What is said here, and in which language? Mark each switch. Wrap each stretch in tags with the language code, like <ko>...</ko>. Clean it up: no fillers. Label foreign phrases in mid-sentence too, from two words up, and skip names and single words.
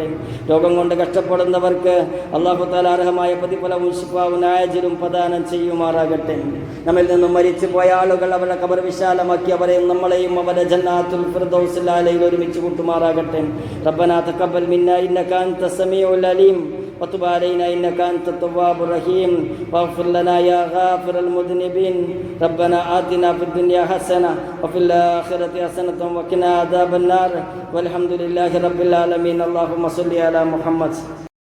<ml>രോഗം കൊണ്ട് കഷ്ടപ്പെടുന്നവർക്ക്</ml> <ar>الله تعالى</ar> <ml>അർഹമായ പ്രതിഫലവും ശിഫാവും ആജിലും പ്രദാനം ചെയ്യുമാറാകട്ടെ. നമ്മിൽ നിന്നും മരിച്ചു പോയ ആളുകൾ അവരുടെ ഖബർ വിശാലമാക്കി അവരെയും നമ്മളെയും അവരുടെ ജന്നാത്തുൽ ഫിർദൗസിൽ അലയിൽ ഒരുമിച്ച് കൂട്ടുമാറാകട്ടെ.</ml> <ar>ربنا تقبل منا إنك أنت السميع العليم وتب علينا إنك أنت التواب الرحيم واغفر لنا يا غافر المذنبين. ربنا آتنا في الدنيا حسنة وفي الآخرة حسنة وقنا عذاب النار والحمد لله رب العالمين. اللهم صل على محمد.</ar>